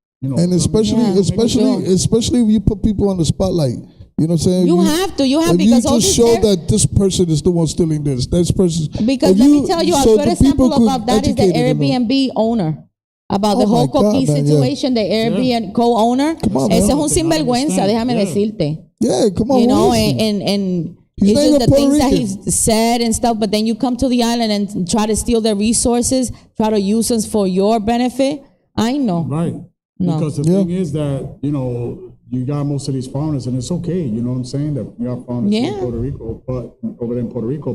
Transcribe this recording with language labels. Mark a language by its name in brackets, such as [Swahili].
[English] and especially if you put people on the spotlight. You know what I'm saying? You have if because you just show that this person is the one stealing this person. Because let me tell you, a good example about that is the Airbnb owner. About the whole Coquille situation, the Airbnb co-owner. [Spanish] Ese es un sinvergüenza, déjame decirte. [English] Yeah, come on. And it's just the things that he's said and stuff, but then you come to the island and try to steal their resources, try to use them for your benefit. I know. Right. No. Because the thing is that, you got most of these foreigners, and it's okay, you know what I'm saying, that we got foreigners in Puerto Rico, but over there in Puerto Rico.